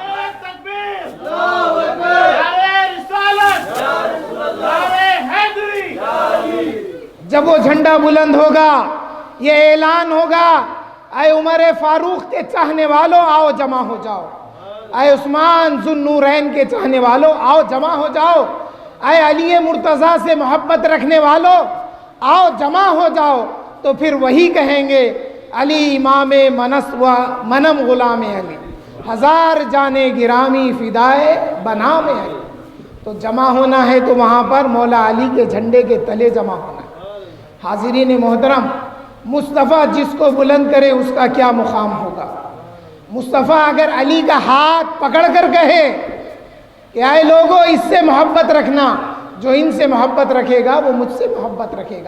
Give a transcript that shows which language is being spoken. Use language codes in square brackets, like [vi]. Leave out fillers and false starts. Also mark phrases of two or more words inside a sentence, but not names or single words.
[ur] جب وہ جھنڈا بلند ہوگا یہ اعلان ہوگا اے عمر فاروق کے چاہنے والوں آؤ جمع ہو جاؤ، اے عثمان ذوالنورین کے چاہنے والوں آؤ جمع ہو جاؤ, اے علی مرتضیٰ سے محبت رکھنے والوں آؤ جمع ہو جاؤ، تو پھر وہی کہیں گے [fa] علی امام منس و منم غلام علی، ہزار جانے گرامی فدائے بنام علی۔ [ur] تو جمع ہونا ہے تو وہاں پر مولا علی کے جھنڈے کے تلے جمع ہونا ہے۔ حاضرین محترم، مصطفیٰ جس کو بلند کرے اس کا کیا مقام ہوگا۔ مصطفیٰ اگر علی کا ہاتھ پکڑ کر کہے کہ اے لوگوں اس سے محبت رکھنا، جو ان سے محبت رکھے گا وہ مجھ سے محبت رکھے گا۔